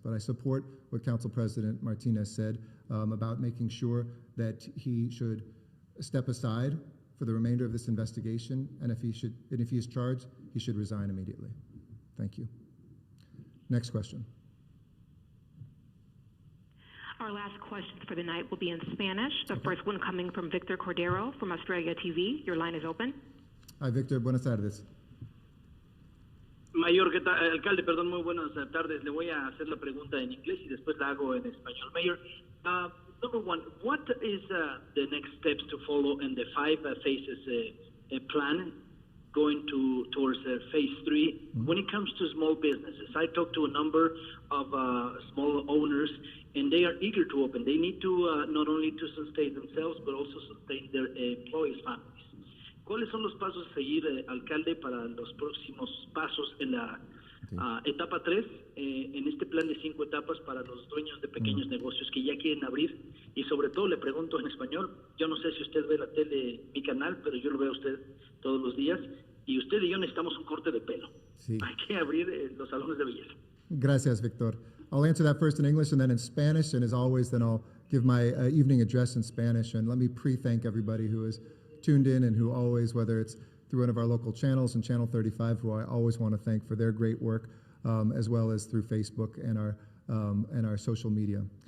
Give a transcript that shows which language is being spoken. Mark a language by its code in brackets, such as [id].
[en] But I support what Council President Martinez said about making sure that he should step aside for the remainder of this investigation, and if he is charged, he should resign immediately. Thank you. Next question. Our last question for the night will be in Spanish. The first one coming from Victor Cordero from Australia TV. Your line is open. Hi, Victor. [es] Buenas tardes. Mayor, ¿qué tal? Alcalde, perdón, muy buenas tardes. Le voy a hacer la pregunta en inglés y después la hago en español. [en] Mayor, number one, what is the next steps to follow in the 5 phases plan going towards phase 3 when it comes to small businesses? I talked to a number of small owners, and they are eager to open. They need to not only to sustain themselves, but also sustain their employees' families. [es] ¿Cuáles son los pasos a seguir, alcalde, para los próximos pasos en la etapa 3, en este plan de 5 etapas para los dueños de pequeños negocios que ya quieren abrir? Y sobre todo le pregunto en español, yo no sé si usted ve la tele, mi canal, pero yo lo veo a usted todos los días. y usted y yo necesitamos un corte de pelo. Sí. Hay que abrir los salones de belleza. Gracias, Victor. [en] I'll answer that first in English and then in Spanish, and as always, then I'll give my evening address in Spanish. And let me pre-thank everybody who has tuned in and who always, whether it's through one of our local channels and Channel 35, who I always want to thank for their great work, as well as through Facebook and our social media.